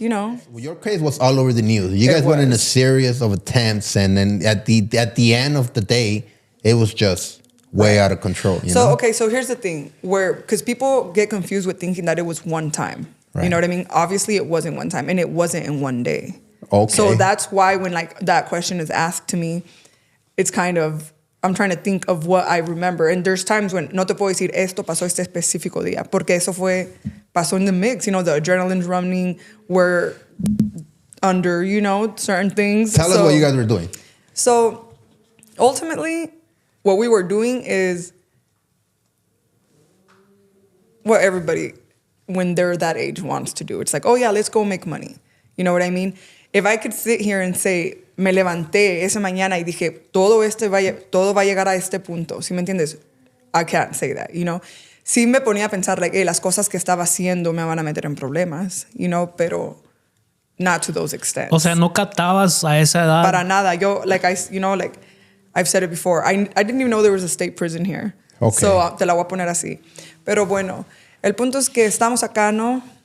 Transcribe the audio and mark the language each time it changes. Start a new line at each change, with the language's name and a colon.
English: Well, your case was all over the news. You guys went in a series of attempts, and then at the end of the day, it was just way out of control. Okay, so here's the thing, because people get confused with thinking that it was one time. Right. You know what I mean? Obviously, it wasn't one time, and it wasn't in one day. Okay. So that's why when like that question is asked to me, it's kind of, I'm trying to think of what I remember. And there's times when
Spanish: no te puedo decir esto pasó este específico día, porque eso pasó
English: in the mix. The adrenaline's running. We're under, certain things. Tell us what you guys were doing. So ultimately, what we were doing is what everybody, when they're that age, wants to do. It's like, oh yeah, let's go make money. You know what I mean? If I could sit here and say,
Spanish: me levanté esa mañana y dije, todo va a llegar a este punto, ¿sí me entiendes?
English: I can't say that,
Spanish: Sí me ponía a pensar,
English: like, hey,
Spanish: las cosas que estaba haciendo me van a meter en problemas, pero
English: not to those extents.
Spanish: O sea, no captabas a esa edad. Para nada.
English: Yo, I've said it before, I didn't even know there was a state prison here. Okay.
Spanish: So, te la voy a poner así. Pero bueno, el punto es que estamos acá, ¿no?